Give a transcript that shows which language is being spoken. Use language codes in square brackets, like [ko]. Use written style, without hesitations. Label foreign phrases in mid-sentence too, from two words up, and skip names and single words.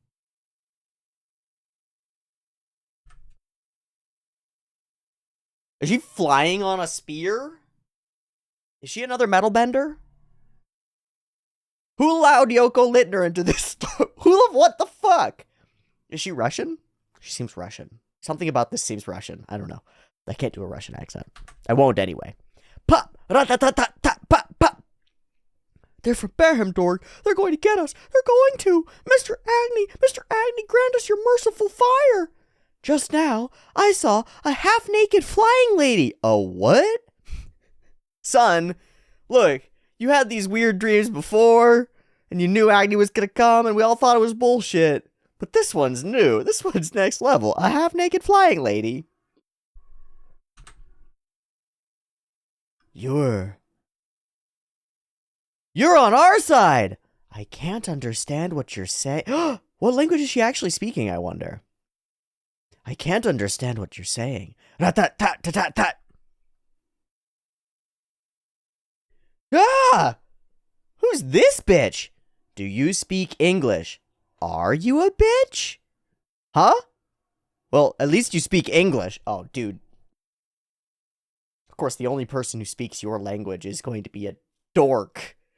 [en] Is she flying on a spear? Is she another metal bender? Who allowed Yoko Littner into this store? What the fuck? Is she Russian? She seems Russian. Something about this seems Russian. I don't know. I can't do a Russian accent. I won't anyway. Pop! Rat-tat-tat-tat! Pop! Pop! They're from Berhamdorg. They're going to get us. They're going to. Mr. Agni, grant us your merciful fire. Just now, I saw a half-naked flying lady. A what? Son, look, you had these weird dreams before, and you knew Agni was gonna come, and we all thought it was bullshit. But this one's new. This one's next level. A half-naked flying lady. You're on our side! I can't understand what you're saying. What language is she actually speaking, I wonder? I can't understand what you're saying. Rat-tat-tat-tat-tat! Ah! Who's this bitch? Do you speak English? Are you a bitch? Huh? Well, at least you speak English. Oh, dude. Of course, the only person who speaks your language is going to be a dork.